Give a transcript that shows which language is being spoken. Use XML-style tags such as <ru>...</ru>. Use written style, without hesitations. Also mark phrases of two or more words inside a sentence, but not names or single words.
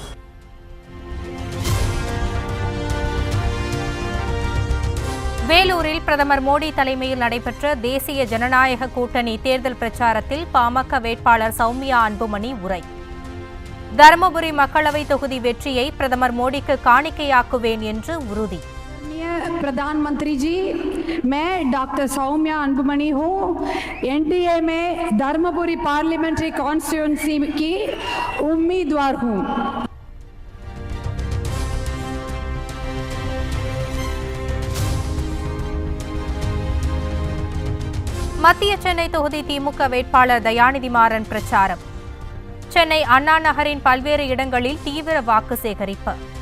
<ta>வேலூரில் பிரதமர் மோடி தலைமையில் நடைபெற்ற தேசிய ஜனநாயக கூட்டணி தேர்தல் பிரச்சாரத்தில் பாமக வேட்பாளர் சௌமியா அன்புமணி உரை. தருமபுரி மக்களவை தொகுதி வெற்றியை பிரதமர் மோடிக்கு காணிக்கையாக்குவேன் என்று உறுதி.</ta> <hi>प्रधानमंत्री जी, मैं डॉक्टर सौम्या अनबुमनी हूँ। एनडीए में धर्मपुरी</hi> <en>parliamentary constituency</en> <hi>की उम्मीदवार हूँ।</hi> <ta>மத்திய சென்னை தொகுதி திமுக வேட்பாளர் தயாநிதி மாறன் பிரச்சாரம். சென்னை அண்ணா நகரின் பல்வேறு இடங்களில் தீவிர வாக்கு சேகரிப்பு.</ta>